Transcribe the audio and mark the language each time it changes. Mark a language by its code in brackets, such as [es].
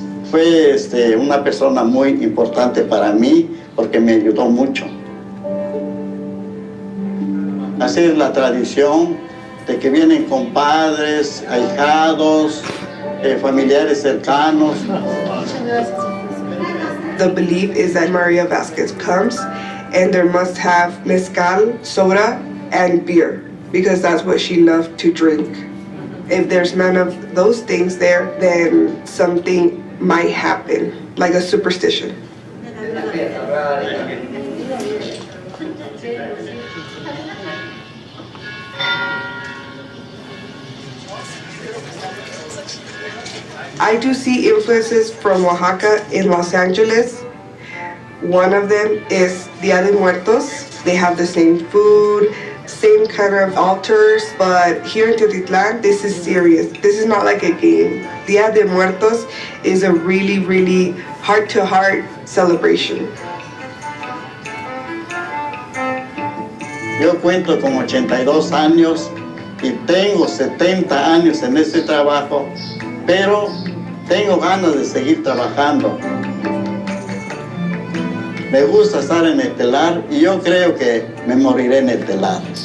[es] Fue una persona muy importante para mí porque me ayudó mucho. Así es la tradición de que vienen compadres, ahijados, familiares cercanos. [en] The belief is that Maria Vasquez comes and there must have mezcal, soda, and beer because that's what she loved to drink. If there's none of those things there, then something might happen, like a superstition. I do see influences from Oaxaca in Los Angeles. One of them is Dia de Muertos. They have the same food, same kind of altars, but here in Totitlan, this is serious. This is not like a game. Dia de Muertos is a really, really heart-to-heart celebration. [es] Yo cuento con 82 años y tengo 70 años en este trabajo, pero tengo ganas de seguir trabajando. Me gusta estar en el telar y yo creo que me moriré en el telar.